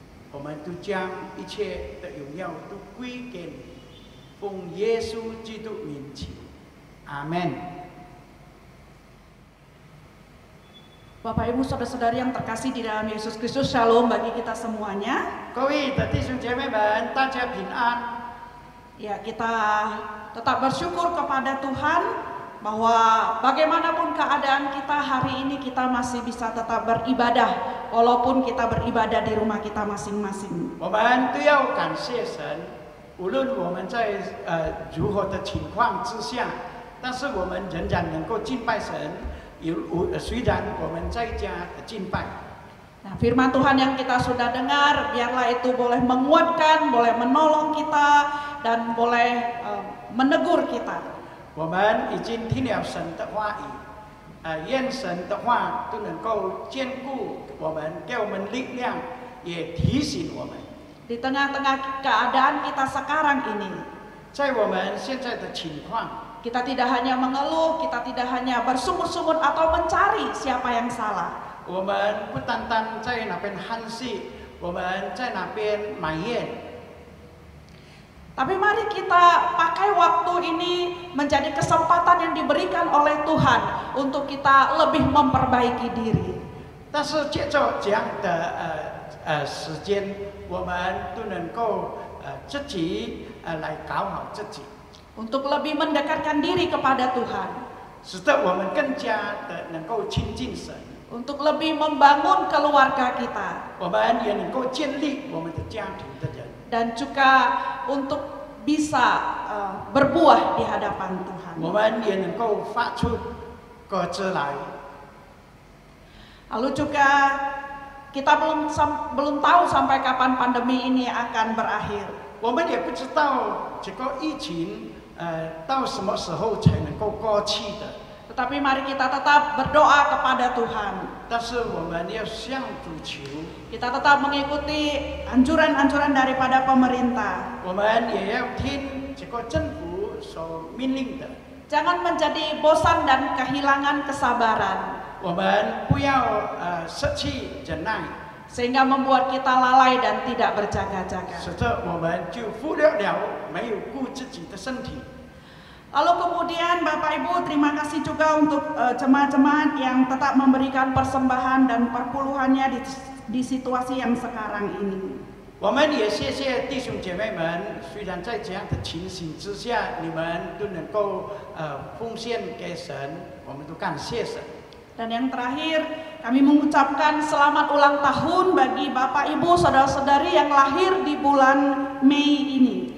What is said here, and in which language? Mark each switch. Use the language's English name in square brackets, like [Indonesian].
[Chinese] 我们都将一切的荣耀都归给你，奉耶稣基督名求，阿门。 [Indonesian] Bapak Ibu Saudara-saudari yang terkasih di dalam Yesus Kristus, Shalom bagi kita semuanya. [Chinese] 各位的弟兄姐妹们，大家平安。 [Indonesian] Ya, kita tetap bersyukur kepada Tuhan bahwa bagaimanapun keadaan kita hari ini, kita masih bisa tetap beribadah walaupun kita beribadah di rumah kita masing-masing. [Chinese] 我们都要感谢神，无论我们在如何的情况之下，但是我们仍然能够敬拜神。虽然我们在家敬拜。 [Indonesian] Nah, firman Tuhan yang kita sudah dengar, biarlah itu boleh menguatkan, boleh menolong kita, dan boleh menegur kita. [Chinese] 我们已经听了神的话语，愿神的话都能够坚固我们，给我们力量，也提醒我们。 [Indonesian] Di tengah-tengah keadaan kita sekarang ini, [Chinese] 在我们现在的情况， [Indonesian] kita tidak hanya mengeluh, kita tidak hanya bersungut-sungut atau mencari siapa yang salah. [Chinese] 我们不单单在那边叹息，我们在那边埋怨。 [Indonesian] Tapi mari kita pakai waktu ini menjadi kesempatan yang diberikan oleh Tuhan untuk kita lebih memperbaiki diri. [Chinese] 但是借着这样的时间，我们都能够自己来搞好自己。 [Indonesian] Untuk lebih mendekatkan diri kepada Tuhan. [Chinese] 使得我们更加的能够亲近神。 [Indonesian] Untuk lebih membangun keluarga kita. [Chinese] 我们也能够建立我们的家庭的人。 [Indonesian] Dan juga untuk bisa berbuah di hadapan Tuhan. [Chinese] 我们也能够发出果子来。 [Indonesian] Lalu juga kita belum tahu sampai kapan pandemi ini akan berakhir. [Chinese] 我们也不知道这个疫情到什么时候才能够过去的。 [Indonesian] Tetapi mari kita tetap berdoa kepada Tuhan. [Chinese] 但是我们要向主求。 [Indonesian] Kita tetap mengikuti anjuran-anjuran daripada pemerintah. [Chinese] 我们也要听这个政府所命令的。 [Indonesian] Jangan menjadi bosan dan kehilangan kesabaran. [Chinese] 我们不要失去忍耐， [Indonesian] Sehingga membuat kita lalai dan tidak berjaga-jaga. [Chinese] 使得我们就忽略了没有顾自己的身体。 [Indonesian] Lalu kemudian Bapak Ibu, terima kasih juga untuk jemaat-jemaat yang tetap memberikan persembahan dan perpuluhannya di situasi yang sekarang ini. [Chinese] 我们也谢谢弟兄姐妹们，虽然在这样的情形之下，你们都能够奉献给神，我们都感谢神。 [Indonesian] Dan yang terakhir, kami mengucapkan selamat ulang tahun bagi Bapak Ibu saudara-saudari yang lahir di bulan Mei ini.